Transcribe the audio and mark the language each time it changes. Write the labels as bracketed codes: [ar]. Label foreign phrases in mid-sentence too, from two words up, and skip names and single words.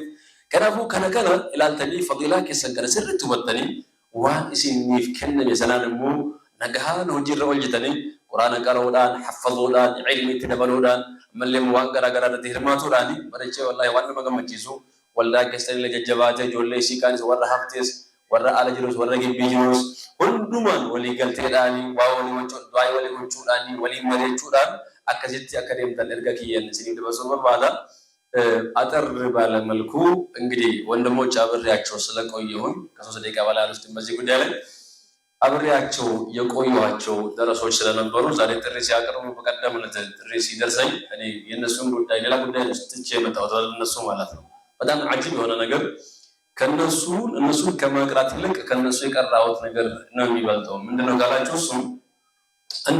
[om] Kanaafuu kana ilaaltanii fadilaa keessan kana sirriitti hubattanii waan isiniif kenname sanaan immoo nagahaan hojiirra hojjetanii quraana qara'uudhaan, haffazuudhaan, ilmi itti dabaluudhaan mallee waan garaa irratti hirmaatuudhaan barachee wallahi waan nama gammachiisu waldaa keessatti illee jajjabaatee ijoollee isii kaanis warra haftees warra ala jirus warra gibbii jirus hundumaan walii galteedhaan waa walii gochuudhaan walii mari'achuudhaan akkasitti akka deemtan erga kiyyan isiniif dabarsuu barbaada. [am] አጠር ባለ መልኩ እንግዲህ ወንድሞች አብሬያቸው ስለቆየሁኝ ከ3 ደቂቃ በላይ አልወስድም በዚህ ጉዳይ ላይ አብሬያቸው የቆየኋቸው ደረሶች ስለነበሩ ዛሬ ጥሪ ሲያቀርቡ በቀደም ዕለት ጥሪ ሲደርሰኝ እኔ የነሱን ጉዳይ ሌላ ጉዳይ ትቼ መጣሁ እነሱ ማለት ነው። በጣም አጂብ የሆነ ነገር እነሱን ከመቅራት ይልቅ ከነሱ የቀራሁት ነገር ነው የሚበልጠው። ምንድነው ካላችሁ እሱ አንድ